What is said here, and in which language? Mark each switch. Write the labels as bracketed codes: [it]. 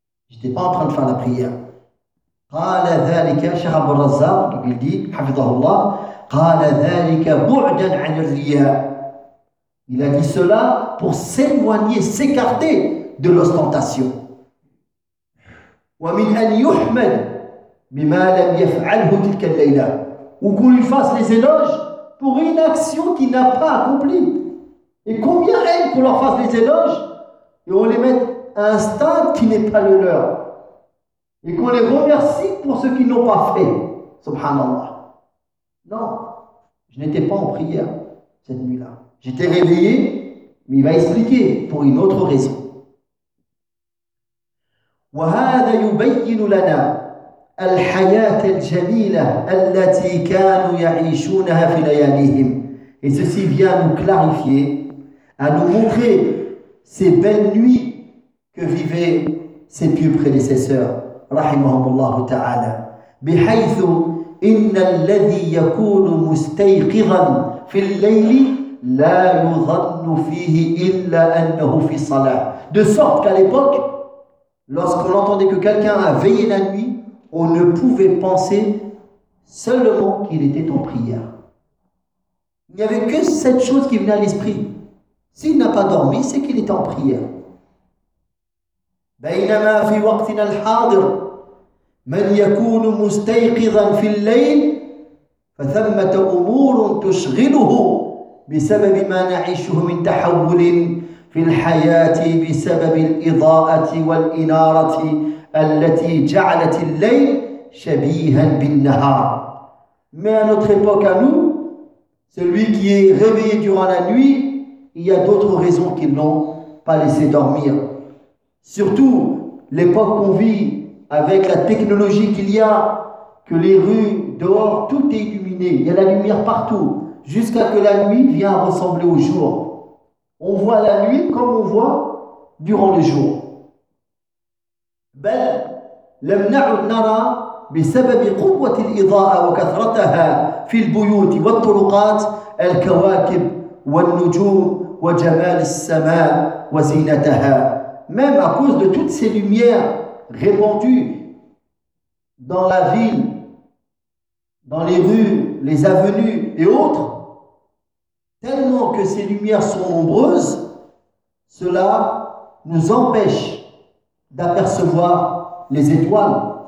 [fr] Je n'étais pas en train de faire la prière. « Qala dhalika, Cheikh Abu Razzaq, donc il dit, « [ar] Hafidahullah, qala dhalika bu'dan an riya. [fr] » Il a dit cela pour s'éloigner, s'écarter de l'ostentation. [ar] ومن أن يحمد بما لم يفعله تلك الليلة وكون يفاس [fr] les éloges pour une action qu'il n'a pas accomplie. Et combien aiment qu'on leur fasse les éloges et on les mette à un stade qui n'est pas le leur et qu'on les remercie pour ce qu'ils n'ont pas fait. Subhanallah. Non, je n'étais pas en prière cette nuit-là. J'étais réveillé, mais il va expliquer pour une autre raison. [ar] وهذا يبين لنا الحياة الجميلة التي كانوا يعيشونها في لياليهم. [fr] Et ceci vient nous clarifier, à nous montrer ces belles nuits que vivaient ses pieux prédécesseurs, رحمهم الله تعالى. [ar] بحيث إن الذي يكون مستيقظا في الليل لا يظن فيه إلا أنه في صلاة. [fr] De sorte qu'à l'époque, lorsqu'on entendait que quelqu'un a veillé la nuit, on ne pouvait penser seulement qu'il était en prière. Il n'y avait que cette chose qui venait à l'esprit. S'il n'a pas dormi, c'est qu'il est en prière. [ar] بينما في وقتنا الحاضر من يكون مستيقظا في الليل فثمة أمور تشغله بسبب ما نعيشه من تحول في الحياة بسبب الإضاءة والإنارة التي جعلت الليل شبيها بالنهار. [fr] Mais à notre époque, à nous, celui qui est réveillé durant la nuit, il y a d'autres raisons qui ne l'ont pas laissé dormir. Surtout l'époque qu'on vit avec la technologie qu'il y a, que les rues dehors, tout est illuminé, il y a la lumière partout, jusqu'à que la nuit vienne ressembler au jour. On voit la nuit comme on voit durant le jour. [ar] بل لم نعد نرى بسبب قوة الإضاءة وكثرتها في البيوت والطرقات الكواكب والنجوم وجمال السماء وزينتها. [fr] Même à cause de toutes ces lumières répandues dans la ville, dans les rues, les avenues et autres, tellement que ces lumières sont nombreuses, cela nous empêche d'apercevoir les étoiles.